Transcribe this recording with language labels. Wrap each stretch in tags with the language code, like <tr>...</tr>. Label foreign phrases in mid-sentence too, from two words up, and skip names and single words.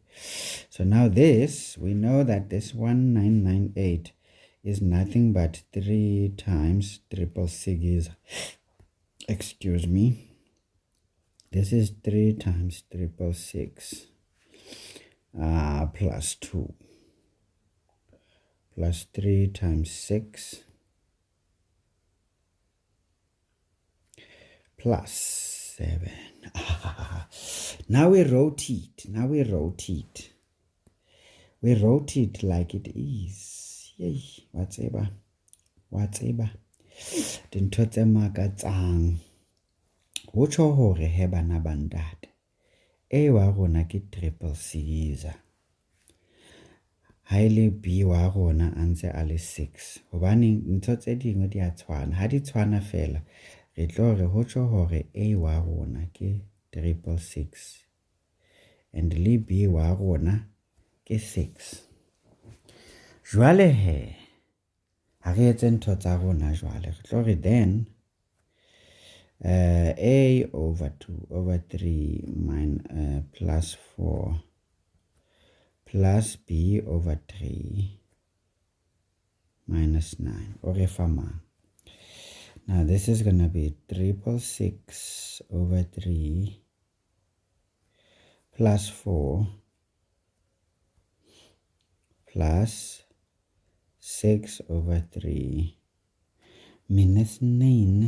<en>So now this, we know that this 1998 is nothing but 3 times 666, excuse me, this is 3 times 666 plus 2 plus 3 times 6 plus 7. Now we rotate. We rotate like it is. Yay, whatever.</en> <st>Dintho tse makatsang. Ho tjho hore he bana ba ntate. A wa rona ke 666. Ha ile B wa rona a ntse a le 6. Hobane ntho tse dingwe di a tshwana. Ha di tshwana fela. Re tlo re ho tjho hore A wa rona ke 666 and le B wa rona ke 6. Jwale he, ha re etse ntho tsa rona jwale. Re tlo re</st> <en>then A over 2 over 3 plus 4 plus B over 3 minus 9. Or ifama. Now this is going to be 666 over 3 plus 4 plus 6 over 3 minus 9.</en>